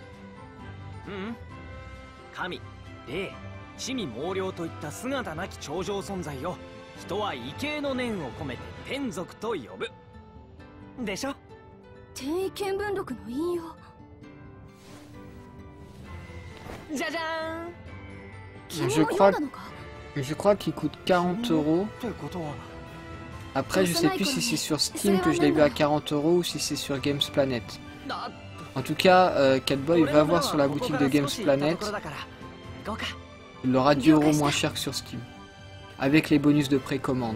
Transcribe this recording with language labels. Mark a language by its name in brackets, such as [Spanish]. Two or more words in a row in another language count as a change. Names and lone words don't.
[Japanese] 神、霊、魑魅魍魎といった姿なき超常存在を人は畏敬の念を込めて天族と呼ぶでしょ。天意見聞録の引用。じゃじゃーん。 [French] Je crois qu'il coûte 40 €. Après, je sais plus si c'est sur Steam que je l'ai vu à 40 € ou si c'est sur Games Planet. En tout cas, Catboy va voir sur la boutique de Games Planet. Il aura 10 € moins cher que sur Steam. Avec les bonus de précommande.